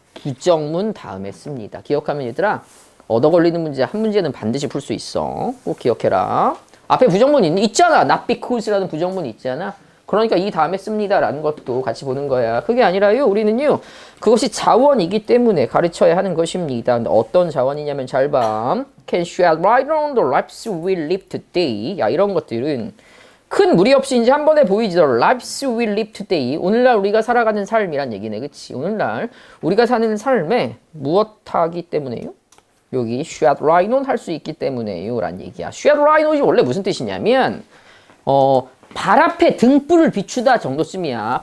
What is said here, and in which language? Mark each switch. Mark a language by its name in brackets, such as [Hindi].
[Korean] 부정문 다음에 씁니다. 기억하면 얘들아 얻어 걸리는 문제 한 문제는 반드시 풀 수 있어. 꼭 기억해라. 앞에 부정문 있잖아. [English] not because [Korean] 라는 부정문이 있잖아. 그러니까 이 다음에 씁니다라는 것도 같이 보는 거야. 그게 아니라요. 우리는요. 그것이 자원이기 때문에 가르쳐야 하는 것입니다. 어떤 자원이냐면 잘 봐. [English] Can shed light on the lives we live today. [Korean] 야, 이런 것들은 큰 무리 없이 이제 한 번에 보이지. [English] The lives we live today. [Korean] 오늘날 우리가 살아가는 삶이란 얘기네. 그치? 오늘날 우리가 사는 삶에 무엇하기 때문에요? 여기 [English] shed light on [Korean] 할 수 있기 때문에요. 란 얘기야. shed light on이 원래 무슨 뜻이냐면 발 앞에 등불을 비추다 정도쯤이야.